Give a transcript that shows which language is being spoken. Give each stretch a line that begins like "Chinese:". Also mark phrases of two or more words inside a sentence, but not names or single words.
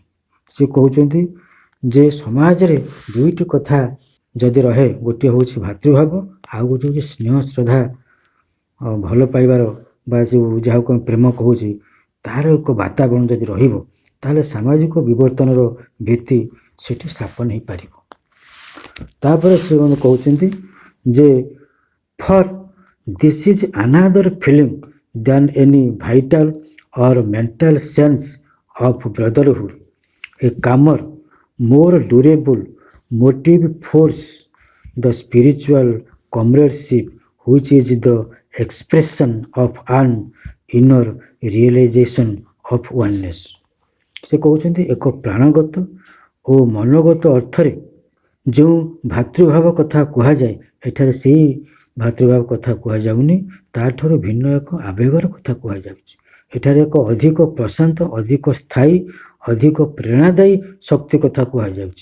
Odia: ସେ କହୁଛନ୍ତି ଯେ ସମାଜରେ ଦୁଇଟି କଥା ଯଦି ରହେ, ଗୋଟିଏ ହେଉଛି ଭାତୃଭାବ, ଆଉ ଗୋଟିଏ ହେଉଛି ସ୍ନେହ ଶ୍ରଦ୍ଧା, ଭଲ ପାଇବାର ବା ଯେଉଁ ଯାହାକୁ ଆମେ ପ୍ରେମ କହୁଛି ତାହାର ଏକ ବାତାବରଣ ଯଦି ରହିବ ତାହେଲେ ସାମାଜିକ ବିବର୍ତ୍ତନର ଭିତ୍ତି ସେଠି ସ୍ଥାପନ ହେଇପାରିବ। ତାପରେ ଶ୍ରୀଅରବିନ୍ଦ କହୁଛନ୍ତି ଯେ
English: for this is another feeling than any vital or mental sense of brotherhood, a calmer more durable motive force, the spiritual comradeship which is the expression of an inner realization of oneness.
Odia: ସେ କହୁଛନ୍ତି ଏକ ପ୍ରାଣଗତ ଓ ମନୋଗତ ଅର୍ଥରେ ଯେଉଁ ଭାତୃଭାବ କଥା କୁହାଯାଏ ଏଠାରେ ସେହି ଭାତୃଭାବ କଥା କୁହାଯାଉନି, ତାଠାରୁ ଭିନ୍ନ ଏକ ଆବେଗର କଥା କୁହାଯାଉଛି। ଏଠାରେ ଏକ ଅଧିକ ପ୍ରଶାନ୍ତ, ଅଧିକ ସ୍ଥାୟୀ, ଅଧିକ ପ୍ରେରଣାଦାୟୀ ଶକ୍ତି କଥା କୁହାଯାଉଛି।